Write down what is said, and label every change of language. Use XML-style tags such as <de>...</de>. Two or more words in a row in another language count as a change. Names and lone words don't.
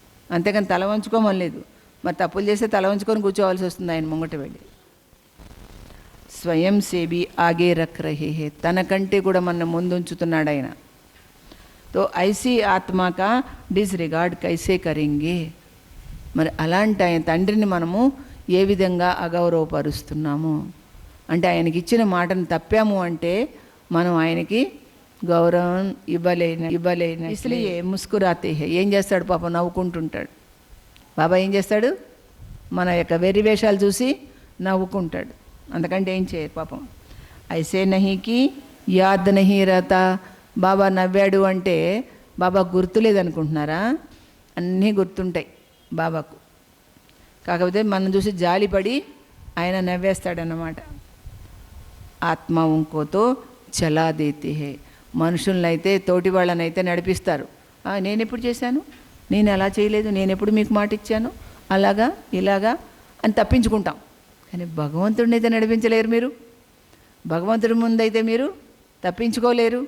<te>అంతేకాని తల వంచుకోమని లేదు. మరి తప్పులు చేస్తే తల వంచుకొని కూర్చోవాల్సి వస్తుంది ఆయన ముంగట వెళ్ళి.</te> <hi>स्वयं से भी आगे रख रहे हैं,</hi> <te>తనకంటే కూడా మన ముందుంచుతున్నాడు ఆయన.</te> <hi>तो ऐसी आत्मा का डिसरिगार्ड कैसे करेंगे.</hi> <te>మరి అలాంటి ఆయన తండ్రిని మనము ఏ విధంగా అగౌరవపరుస్తున్నాము అంటే, ఆయనకి ఇచ్చిన మాటను తప్పాము అంటే మనం ఆయనకి గౌరవం ఇవ్వలేన</te> <hi>इसलिए मुस्कुराते हैं.</hi> <te>ఏం చేస్తాడు పాపం, నవ్వుకుంటుంటాడు. బాబా ఏం చేస్తాడు, మన యొక్క వెర్రి వేషాలు చూసి నవ్వుకుంటాడు, అంతకంటే ఏం చేయరు పాపం.</te> <hi>ऐसे नहीं कि याद नहीं रहता.</hi> <te>బాబా నవ్వాడు అంటే బాబా గుర్తులేదనుకుంటున్నారా? అన్నీ గుర్తుంటాయి బాబాకు. కాకపోతే మనం చూసి జాలిపడి ఆయన నవ్వేస్తాడన్నమాట.</te> <hi>आत्मा उनको तो चला देते हैं.</hi> <te>మనుషులనైతే తోటి వాళ్ళనైతే నడిపిస్తారు. నేను ఎప్పుడు చేశాను, నేను అలా చేయలేదు, నేను ఎప్పుడు మీకు మాట ఇచ్చాను, అలాగా ఇలాగా అని తప్పించుకుంటాం. కానీ భగవంతుడిని అయితే నడిపించలేరు మీరు. భగవంతుడి ముందైతే మీరు తప్పించుకోలేరు.</te>